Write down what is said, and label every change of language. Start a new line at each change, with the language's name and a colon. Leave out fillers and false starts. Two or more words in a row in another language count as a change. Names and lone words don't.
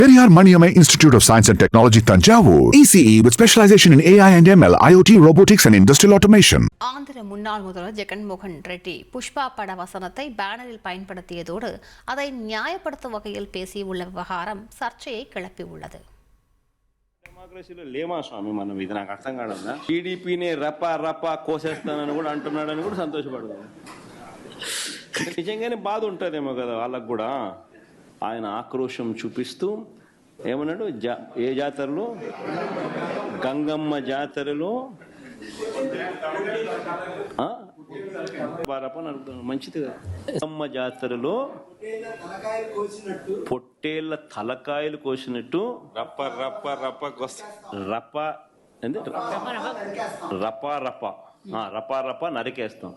English: Periyar Maniamai Institute of Science and Technology, Tanjavur. ECE with specialization in AI and ML, IoT, robotics and industrial automation.
Tamil: ஆந்திர முன்னாள் முதல்வர் ஜெகன்மோகன் ரெட்டி புஷ்பா பட வசனத்தை பேனரில் பயன்படுத்தியதோடு அதை நியாயப்படுத்தும் வகையில் பேசியுள்ள விவகாரம் சர்ச்சையை கிளப்பியுள்ளது.
Telugu: డెమోక్రసీలో లేమా స్వామి మనం ఇది నాకు అర్థం కాదన్నా. టీడీపీని రప్పా కోసేస్తానని కూడా అంటున్నాడని కూడా సంతోషపడదాం. నిజంగానే బాధ ఉంటుందేమో కదా వాళ్ళకు కూడా. ఆయన ఆక్రోశం చూపిస్తూ ఏమన్నాడు, ఏ జాతరలో, గంగమ్మ జాతరలో మంచిది కదా, గంగమ్మ జాతరలో పొట్టేళ్ల తలకాయలు కోసినట్టు రప్పా నరికేస్తాం.